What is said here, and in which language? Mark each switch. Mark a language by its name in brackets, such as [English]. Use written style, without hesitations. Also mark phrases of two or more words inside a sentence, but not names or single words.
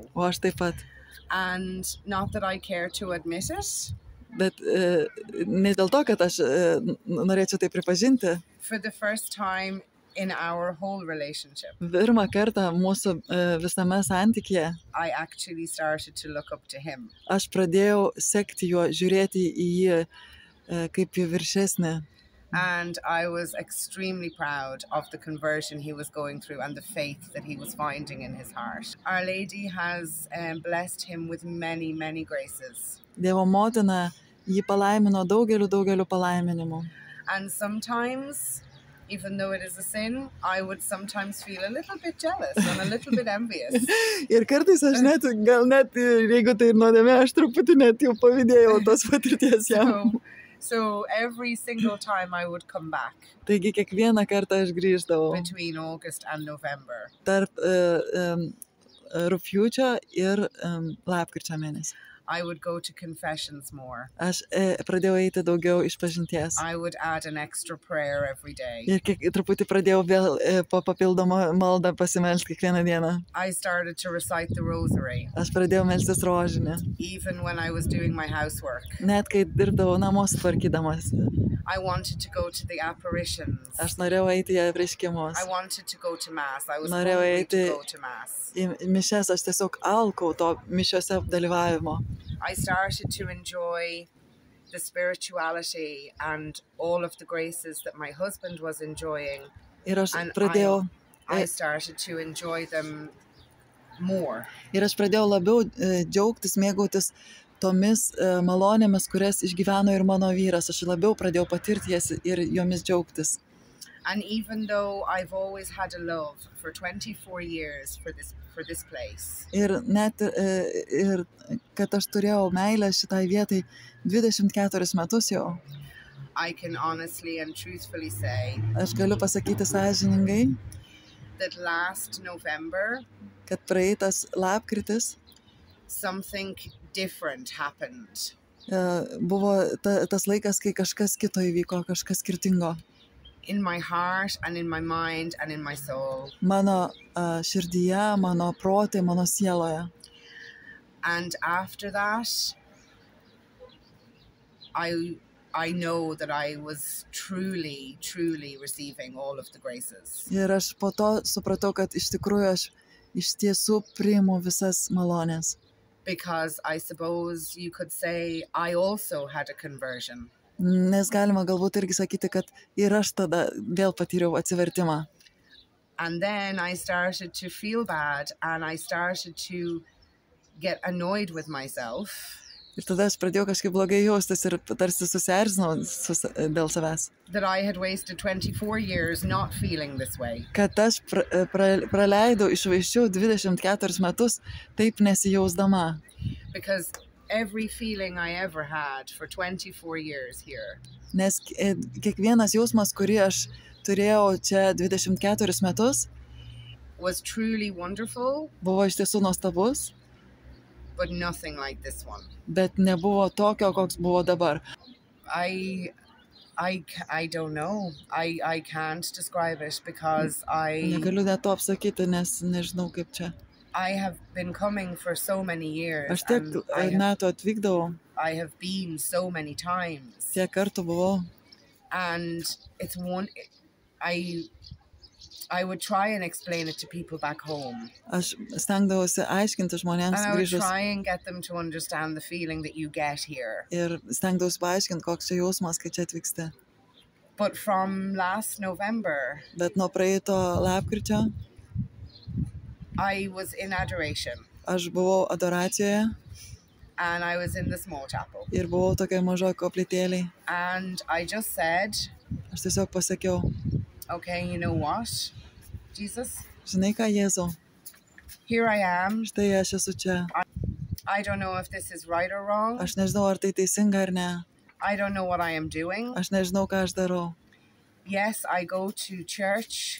[Lithuanian] O aš taip pat. [English] And not that I care to admit it. [Lithuanian] Bet ne dėl to, kad aš norėčiau tai pripažinti. [English] For the first time in our whole relationship. [Lithuanian] Pirmą kartą mūsų visame santykyje. [English] I actually started to look up to him. [Lithuanian] Aš pradėjau sekti juo, žiūrėti į jį kaip į viršesnį. [English] And I was extremely proud of the conversion he was going through and the faith that he was finding in his heart. Our Lady has blessed him with many graces. [Lithuanian] Dievo motina jį palaimino daugeliu palaiminimų. [English] And sometimes, even though it is a sin, I would sometimes feel a little bit jealous and a little bit envious. [Lithuanian] Ir kartais aš gal net, jeigu tai ir nuodėmė, aš truputį net jau pavydėjau tos patirties jam. [English] So every single time I would come back. [Lithuanian] Taigi kiekvieną kartą aš grįždavau. [English] Between August and November. [Lithuanian] Tarp rugpjūčio ir lapkričio mėnesį. [English] I would go to confessions more. [Lithuanian] Aš pradėjau eiti daugiau išpažinties. [English] I would add an extra prayer every day. [Lithuanian] Ir truputį pradėjau vėl papildomą maldą pasimelsti kiekvieną dieną. [English] I started to recite the rosary. [Lithuanian] Aš pradėjau melstis rožinį. [English] Even when I was doing my housework. [Lithuanian] Net kai dirbdavau namus tvarkydamas. [English] I wanted to go to the apparitions. [Lithuanian] Aš norėjau eiti į apreiškimus. [English] I wanted to go to mass. I was [Lithuanian] Norėjau [English] hungry [Lithuanian] eiti [English] to go to mass. [Lithuanian] Į mišias, aš tiesiog alkau to mišiose dalyvavimo. [English] I started to enjoy the spirituality and all of the graces that my husband was enjoying. [Lithuanian] Ir aš [English] And [Lithuanian] pradėjau, [English] I started to enjoy them more. [Lithuanian] labiau džiaugtis, mėgautis tomis malonėmis, kurias išgyveno ir mano vyras. Aš labiau pradėjau patirti jas ir jomis džiaugtis. [English] And even though I've always had a love for 24 years for this place, [Lithuanian] Ir net ir kad aš turėjau meilę šitai vietai 24 metus jau, [English] I can honestly and truthfully say [Lithuanian] aš galiu pasakyti sąžiningai, [English] that last November, [Lithuanian] kad praeitas lapkritis [English] something different happened. [Lithuanian] Buvo tas laikas, kai kažkas kito įvyko, kažkas skirtingo. [English] In my heart and in my mind and in my soul. [Lithuanian] Mano širdyje, mano prote, mano sieloje. [English] And after that, I know that I was truly receiving all of the graces. [Lithuanian] Ir aš po to supratau, kad iš tikrųjų aš iš tiesų priimu visas malonės. [English] Because I suppose you could say I also had a conversion. [Lithuanian] Nes galima galbūt irgi sakyti, kad ir aš tada vėl patyriau atsivertimą. [English] And then I started to feel bad and I started to get annoyed with myself. [Lithuanian] Ir tada aš pradėjau kažkaip blogai jaustis ir tarsi susierzinau dėl savęs. [English] That I had wasted 24 years not feeling this way. [Lithuanian] Kad aš praleidau, išvaiščiau 24 metus taip nesijausdama. [English] Because every feeling I ever had for 24 years here. [Lithuanian] Nes kiekvienas jausmas, kurį aš turėjau čia 24 metus, [English] was truly wonderful, [Lithuanian] buvo iš tiesų nuostabus, [English] but nothing like this one. [Lithuanian] Bet nebuvo tokio, koks buvo dabar. [English] I don't know. I can't describe it because [Lithuanian] Negaliu net to apsakyti, nes nežinau kaip čia. [English] I have been coming for so many years. [Lithuanian] Aš tiek metų atvykdavau. [English] I have been so many times. [Lithuanian] Tiek kartų buvau. [English] And it's I would try and explain it to people back home. [Lithuanian] Aš stengdavausi aiškinti žmonėms [English] And I would [Lithuanian] grįžus. [English] try and get them to understand the feeling that you get here. [Lithuanian] Ir stengdavausi paaiškinti, koks čia jausmas, kai čia atvyksti. [English] But from last November, [Lithuanian] Bet nuo praeito lapkričio [English] I was in adoration. [Lithuanian] Aš buvau adoracijoje. [English] And I was in the small chapel. [Lithuanian] Ir buvau tokiai mažoj koplytėlėj. [English] And I just said, [Lithuanian] Aš tiesiog pasakiau, [English] okay, you know what, Jesus? [Lithuanian] Žinai ką, Jėzau? [English] Here I am. [Lithuanian] Štai aš esu čia. [English] I don't know if this is right or wrong. [Lithuanian] Aš nežinau, ar tai teisinga ar ne. [English] I don't know what I am doing. [Lithuanian] Aš nežinau, ką aš darau. [English] Yes, I go to church.